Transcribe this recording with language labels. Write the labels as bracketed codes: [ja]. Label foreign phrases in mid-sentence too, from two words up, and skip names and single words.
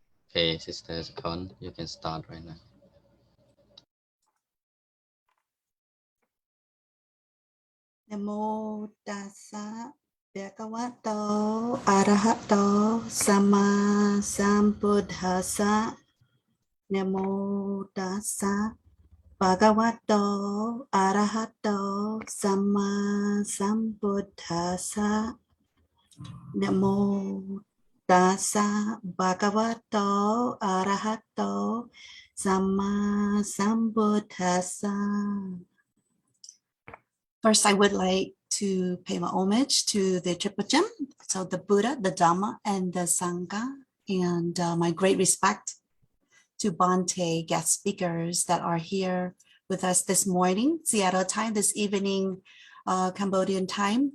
[en] Okay, Sister Con, you can start right now. [pi] Namo tassa bhagavato arahato sama sambuddhassa. Namo tassa bhagavato arahato sama sambuddhassa. Namo tassa bhagavato arahato sama sambuddhassa. [en] First, I would like to pay my homage to the Triple Gem, so the Buddha, the Dhamma, and the Sangha, and my great respect to Bhante guest speakers that are here with us this morning, Seattle time, this evening, Cambodian time.